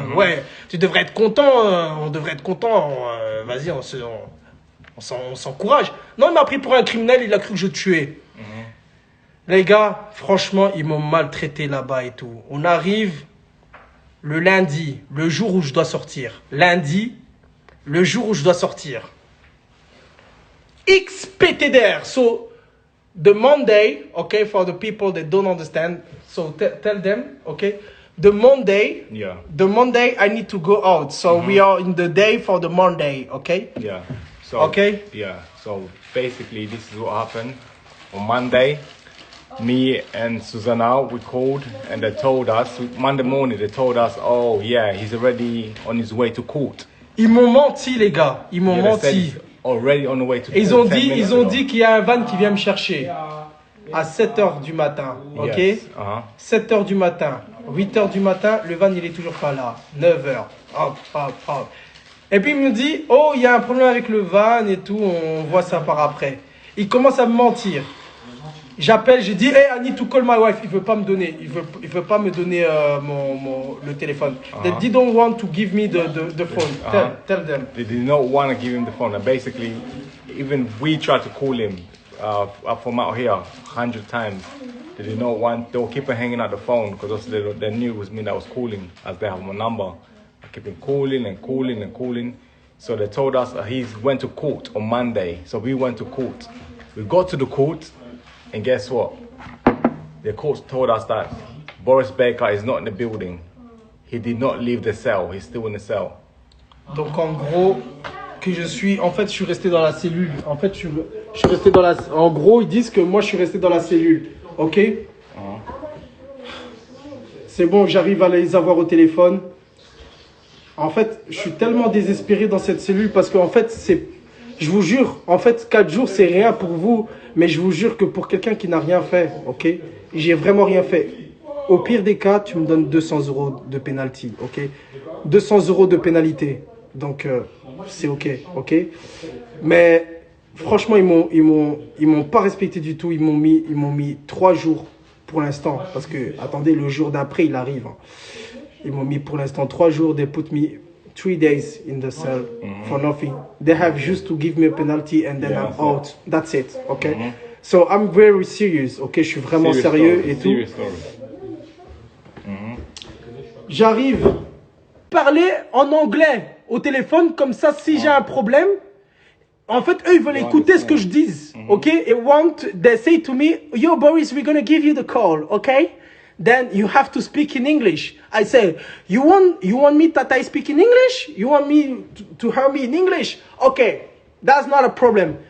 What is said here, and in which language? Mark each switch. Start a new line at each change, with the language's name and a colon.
French: Ouais, tu devrais être content, on devrait être content, vas-y, on s'encourage. Non, il m'a pris pour un criminel, il a cru que je tuais. Les gars, franchement, ils m'ont maltraité là-bas et tout. On arrive le lundi, le jour où je dois sortir. Lundi, le jour où je dois sortir. XPTDR.
English: So, the Monday, okay, for the people that don't understand, so tell them, okay, the Monday, I need to go out. So we are in the day for the Monday, okay? Yeah. So, okay? Yeah. So basically, this is what happened on Monday. Me and Susanna, we called and they told us, Monday morning, they told us, oh yeah, he's already on his way to court.
French: Ils m'ont menti, les gars. Ils m'ont menti.
English: Already on the way to court.
French: Ils ont dit qu'il y a un van qui vient me chercher à 7h du matin. Ok?
English: Yes.
French: 7h du matin. 8h du matin, le van il est toujours pas là. 9h. Hop, hop, hop. Et puis il me dit, oh, il y a un problème avec le van et tout, on voit ça par après. Il commence à me mentir. J'appelle, j'ai dit,
English: hey, I need to call my wife.
French: Il veut pas me donner, il veut pas me donner le téléphone.
English: They didn't want to give me the phone. Tell them. They did not want to give him the phone. And basically, even we tried to call him from out here 100 times. They did not want. They were keeping hanging out the phone because they knew it was me that was calling, as they have my number. I kept on calling and calling and calling. So they told us he went to court on Monday. So we went to court. We got to the court. And guess what? The court told us that Boris Baker is not in the building. He did not leave the cell. He's still in the cell.
French: Donc en gros, je suis resté dans la cellule. En fait, je suis resté dans la. En gros, ils disent que moi, je suis resté dans la cellule. Ok? C'est bon, j'arrive à les avoir au téléphone. En fait, je suis tellement désespéré dans cette cellule parce qu'en fait, je vous jure, en fait, 4 jours, c'est rien pour vous. Mais je vous jure que pour quelqu'un qui n'a rien fait, ok, j'ai vraiment rien fait. Au pire des cas, tu me donnes 200 € de penalty, ok, 200 € de pénalité. Donc, c'est ok, ok. Mais franchement, ils m'ont pas respecté du tout. Ils m'ont mis 3 jours pour l'instant. Parce que, attendez, le jour d'après, il arrive. Ils m'ont mis pour l'instant 3 jours.
English: They put me 3 days in the cell for nothing. They have just to give me a penalty and then I'm out. That's it, okay? So I'm very serious, okay?
French: Je suis vraiment sérieux et tout. J'arrive parler en anglais au téléphone comme ça si j'ai un problème. En fait, eux, ils veulent écouter ce que je dis, okay?
English: They say to me, yo, Boris, we're gonna give you the call, okay? Then you have to speak in English. I say, you want me that I speak in English? You want me to hear me in English? Okay, that's not a problem.